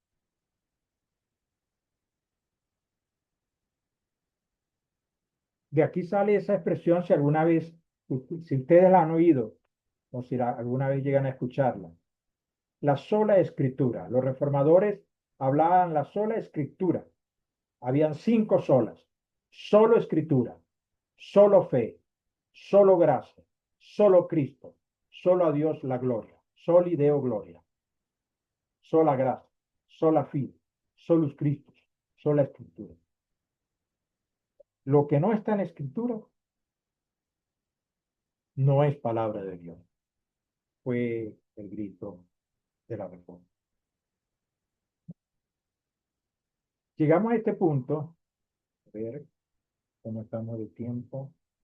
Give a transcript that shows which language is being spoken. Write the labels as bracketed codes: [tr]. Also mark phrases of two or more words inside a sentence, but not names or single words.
[es] De aquí sale esa expresión si alguna vez, si ustedes la han oído o si alguna vez llegan a escucharla. La sola escritura. Los reformadores hablaban la sola escritura Habían 5 solas. Solo escritura, solo fe, solo gracia, solo Cristo, solo a Dios la gloria, [la] soli Deo gloria, [es] sola gracia, [la] sola fide, solus Christus, [es] sola escritura. Lo que no está en la escritura no es palabra de Dios. Fue el grito de la reforma. Llegamos a este punto, a ver cómo estamos de tiempo.